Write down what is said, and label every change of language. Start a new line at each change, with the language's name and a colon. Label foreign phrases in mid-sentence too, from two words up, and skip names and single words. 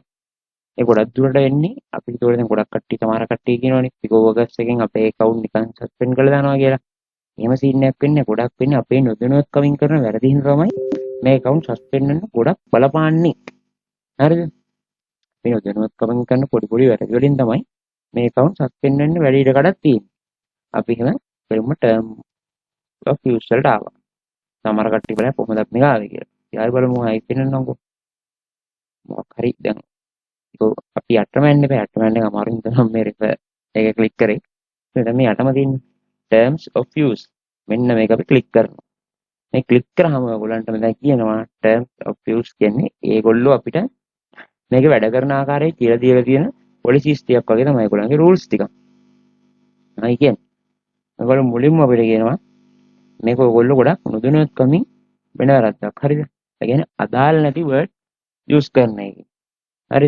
Sinhala: ඒ ගොඩක් දුරට වෙන්නේ අපි ඒතකොට දැන් ගොඩක් කට්ටිය සමහර කට්ටිය කියනවනේ Picoworkers එකෙන් අපේ account නිකන් සස්පෙන්ඩ් කරලා දානවා කියලා. එහෙම සීන් එකක් වෙන්නේ ගොඩක් වෙන්නේ අපේ නොදැනුවත්කමින් කරන වැරදි හින්දා තමයි මේ
English: account suspend
Sinhala: වෙන්න ගොඩක් බලපාන්නේ. හරිද? මේ නොදැනුවත්කමින් කරන පොඩි පොඩි වැරදි වලින් තමයි මේ
English: account suspend
Sinhala: වෙන්න වැඩි ඉඩ කඩක් තියෙන්නේ. අපි එහෙම පෙරම
English: term of use
Sinhala: වලට ආවා. සමහර කට්ටිය බලන්න කොහොමද මේක ආවේ කියලා. ඊළඟ බලමු ආයි පෙන්නන්නම්කෝ. මොකක් හරි දැන් අපි යටම යන්න බෑ. යටම යන්න අමාරුයි තමයි මේ refer එක ක්ලික් කරේ. දැන් මේ යටම තියෙන්නේ
English: terms of use.
Sinhala: මෙන්න මේක අපි ක්ලික් කරනවා. මේ ක්ලික් කරාම ඔයගොල්ලන්ට මෙතන කියනවා
English: terms of use
Sinhala: කියන්නේ ඒගොල්ලෝ අපිට මේක වැඩ කරන ආකාරය කියලා දීලා තියෙන policies ටිකක් වගේ තමයි ඒගොල්ලන්ගේ rules ටික. අයි කියන්නේ. ඔයගොල්ලෝ මුලින්ම අපිට කියනවා මේක ඔයගොල්ලෝ ගොඩක් නොදැනුවත්කමින් වෙන වැරද්දක්. හරිද? ඒ කියන්නේ අදාළ නැති
English: word use
Sinhala: කරන එක. හරිද?